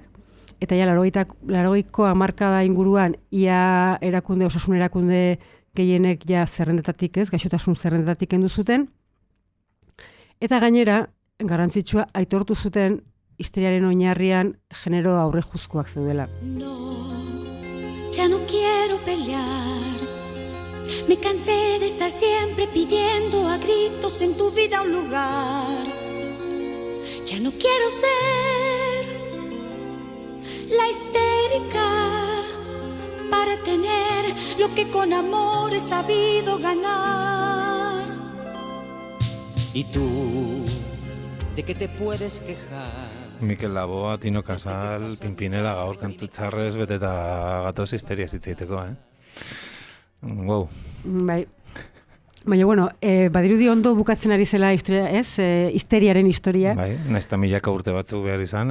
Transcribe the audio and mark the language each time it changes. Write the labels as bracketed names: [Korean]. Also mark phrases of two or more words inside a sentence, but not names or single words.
[Basque] Eta ja, 80ko hamarkada inguruan, ia erakunde, osasun erakunde gehienek ja zerrendetatik, ez? Gaixotasun zerrendetatik kendu zuten. Eta gainera, garrantzitsua aitortu zuten histeriaren oinarrian genero aurrejuzkoak zeudela. [Spanish] No, ya no quiero pelear. Me cansé de estar siempre pidiendo a gritos en tu vida un lugar. Ya no quiero ser la histérica para tener lo que con amor he sabido ganar. ¿Y tú de qué te puedes quejar? [Basque] Mikel Laboa, Tino Casal, Pimpinela gaur kantu txarrez beteta gatoz histeria zitzeiteko, Wow. Bai. Baina, bueno, badirudi ondo bukatzen ari zela histeriaren historia. Bai, naizta milaka urte batzuk behar izan.